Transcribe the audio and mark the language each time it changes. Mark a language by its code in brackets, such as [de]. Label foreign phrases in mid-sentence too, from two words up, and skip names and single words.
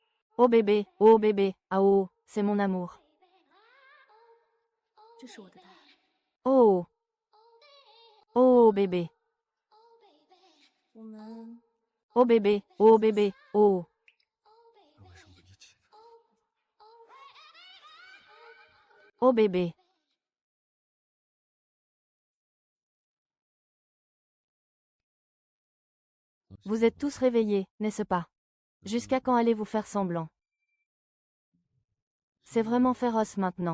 [fr] Oh bébé, ah oh, c'est mon amour. [zh] 这是我的答案。 [fr] Oh, oh bébé, [zh] 我们 [fr] oh bébé, oh bébé, oh, [zh] 那为什么不一起呢？ [fr] oh bébé. Vous êtes tous réveillés, n'est-ce pas? Jusqu'à quand allez-vous faire semblant? C'est vraiment féroce maintenant.